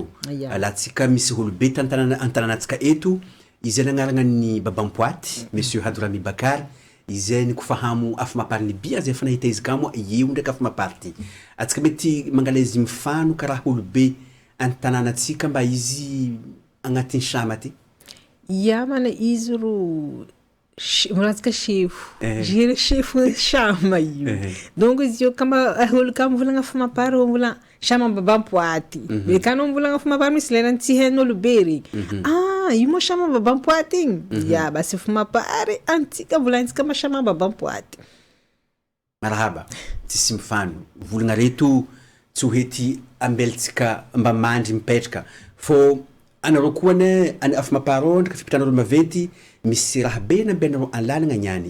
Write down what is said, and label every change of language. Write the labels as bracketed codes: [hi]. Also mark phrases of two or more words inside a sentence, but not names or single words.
[buc] Alatsika misy olobe tantananatsika eto izay nagnarana ny babampoaty monsieur Hadorami Bakary izay ny kofahamo afa mapary ny bia zay efa nahita izy kamo eo ndraiky afa mapary ty. Atsika mety mangala izy mifano karaha olobe antananatsika mba izy agnatin'ny shama ty. Ya mana izy ro muratsika chefo. Jere chefo shama io. Donc izy yo kama holo kama volagna afa mapary volagna shama babampoaty. Me kana volagna afa mapary misy lerany tsy hain'olobe regny. Io mo shama babampoaty igny. Ya basi afa mapary antsika volantsika ma shama babampoaty. Marahaba. Tsisy mifano. Volagna reto tsy ho hety ambelitsika mba mandry mipetraka. Fô anareo koa ne afa mapary ndraiky fipitranareo maventy misy raha be na be nareo alalagna niany.